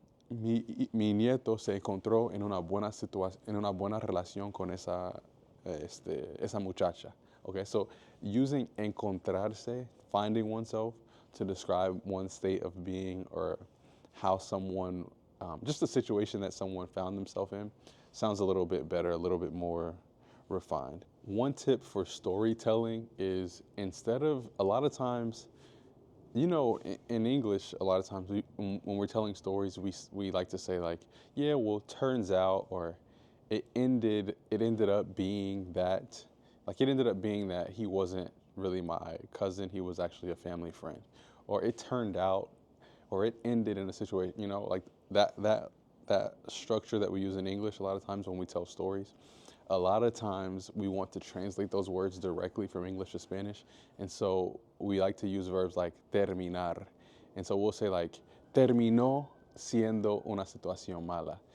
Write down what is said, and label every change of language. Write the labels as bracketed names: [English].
[Spanish] Mi nieto se encontró en una buena relación con esa muchacha. [English] Okay, so using encontrarse, finding oneself, to describe one's state of being or how someone, just a situation that someone found themselves in, sounds a little bit better, a little bit more refined. One tip for storytelling is, instead of, a lot of times, you know, in English, a lot of times when we're telling stories, we like to say like, yeah, well, turns out, or it ended up being that, he wasn't really my cousin, he was actually a family friend, or it turned out, or it ended in a situation, you know, like that structure that we use in English a lot of times when we tell stories. A lot of times we want to translate those words directly from English to Spanish, and so we like to use verbs like terminar. And so we'll say like, [Spanish] terminó siendo una situación mala.